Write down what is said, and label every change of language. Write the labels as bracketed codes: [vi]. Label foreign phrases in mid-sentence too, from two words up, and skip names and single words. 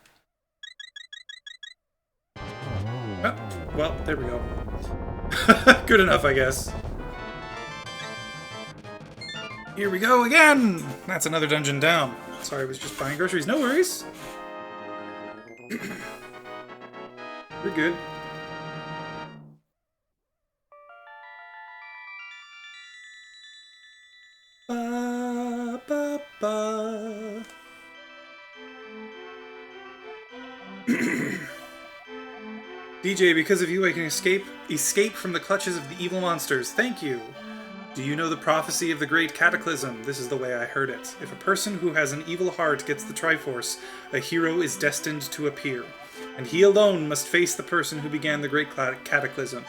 [en] Oh, well, there we go. Good enough, I guess. Here we go again! That's another dungeon down. Sorry, I was just buying groceries. No worries. We're good. Ba, ba, ba. DJ, because of you I can escape from the clutches of the evil monsters. Thank you. Do you know the prophecy of the Great Cataclysm? This is the way I heard it. If a person who has an evil heart gets the Triforce, a hero is destined to appear, and he alone must face the person who began the Great Cataclysm.